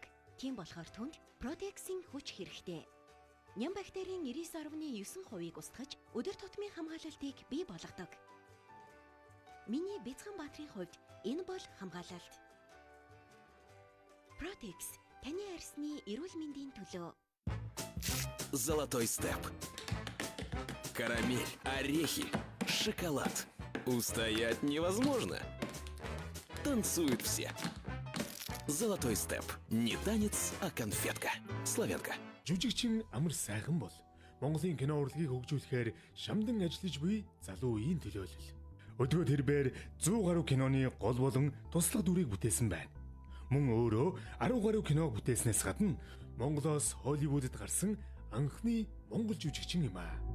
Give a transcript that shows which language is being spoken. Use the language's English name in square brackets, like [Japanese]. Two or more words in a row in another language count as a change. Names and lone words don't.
[Mongolian] Тийм болохоор түнд Protex-ийн хүч хэрэгтэй. Ням бактерийн 99.9%-ийг устгаж өдөр тутмын хамгаалалтыг бий болгодог. Миний бяцхан баатрын хувьд энэ бол хамгаалалт. Protex таны арьсны эрүүл мэндийн төлөө. [Russian] Золотой степ. Карамель, орехи, шоколад. Устоять невозможно. Танцуют все. Золотой степ. Не танец, а конфетка. Славянка. [Mongolian] Жүжигчин амар сайхан бол Монголын кино урлагийг хөгжүүлэхээр шамдан ажиллаж буй залуу үеийн төлөөлөл. Өдгөө тэрбээр 100 гаруй киноны гол болон туслах дүрийг бүтээсэн байна. Мөн өөрөө 10 гаруй киног бүтээснээс гадна Монголоос Холливуудад гарсан анхны монгол жүжигчин юм аа.